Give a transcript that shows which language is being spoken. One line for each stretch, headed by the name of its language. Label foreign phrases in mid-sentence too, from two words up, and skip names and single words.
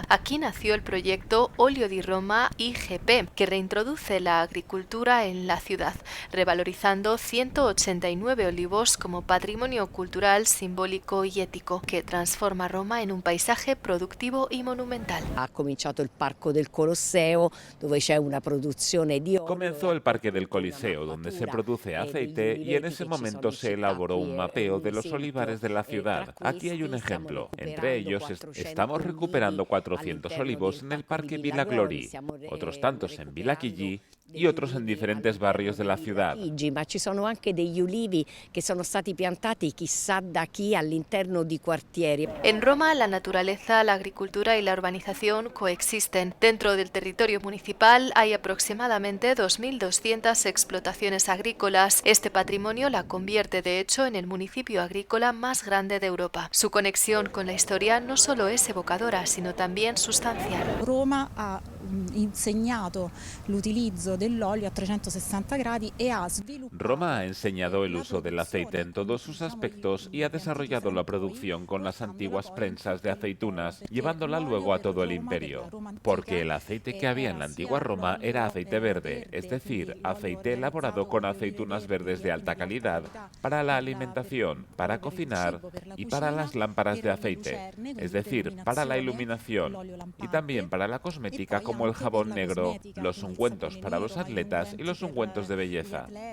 Spanish: Aquí nació el proyecto Olio di Roma IGP, que reintroduce la agricultura en la ciudad, revalorizando 189 olivos como patrimonio cultural, simbólico y ético, que transforma Roma en un paisaje productivo y monumental.
Italian: Ha cominciato il Parco del Colosseo, dove c'è una produzione di olio.
Spanish: Comenzó el Parque del Coliseo, donde se produce aceite, y en ese momento se elaboró un mapeo de los olivares de la ciudad. Aquí hay un ejemplo. Entre ellos estamos recuperando 400 olivos en el Parque Villa Glori, otros tantos en Villa Chigi y otros en diferentes barrios de la ciudad.
Italian: Ma ci sono anche degli ulivi che sono stati piantati chissà da chi all'interno di quartieri.
Spanish: En Roma, la naturaleza, la agricultura y la urbanización coexisten. Dentro del territorio municipal hay aproximadamente 2.200 explotaciones agrícolas. Este patrimonio la convierte, de hecho, en el municipio agrícola más grande de Europa. Su conexión con la historia no solo es evocadora, sino también sustancial.
Italian: Roma ha insegnato l'utilizzo dell'olio a 360 gradi e ha sviluppato.
Spanish: Roma ha enseñado el uso del aceite en todos sus aspectos y ha desarrollado la producción con las antiguas prensas de aceitunas, llevándola luego a todo el imperio. Porque el aceite que había en la antigua Roma era aceite verde, es decir, aceite elaborado con aceitunas verdes de alta calidad para la alimentación, para cocinar y para las lámparas de aceite, es decir, para la iluminación y también para la cosmética como el jabón negro, los ungüentos para los atletas y los ungüentos de belleza.